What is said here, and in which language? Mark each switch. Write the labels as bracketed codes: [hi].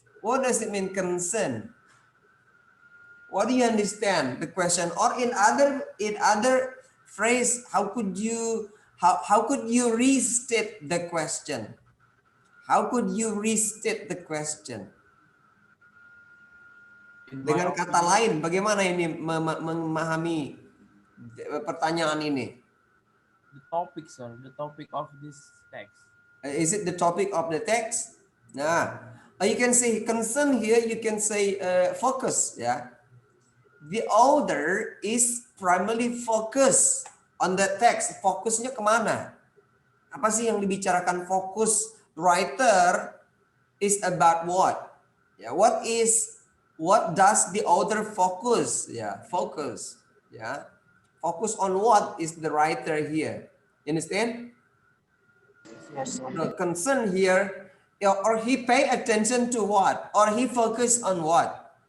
[en] What does it mean, concern? What do you understand the question? Or in other phrase, how could you How could you restate the question? How could you restate the question? In my [id] Dengan kata [en] opinion, [id] lain, bagaimana ini memahami pertanyaan ini? [en] the topic, sir, the topic of this text. Is it the topic of the text? Nah, you can say concern here. You can say focus. Yeah, the author is primarily focus on the text. [id] Fokusnya kemana? Apa sih yang dibicarakan fokus? [en] Writer is about what? Yeah, what does the author focus? Yeah, focus. Yeah, focus on what is the writer here? You understand? Yes, sir. The concern here, or he pay attention to what, or he focus on what?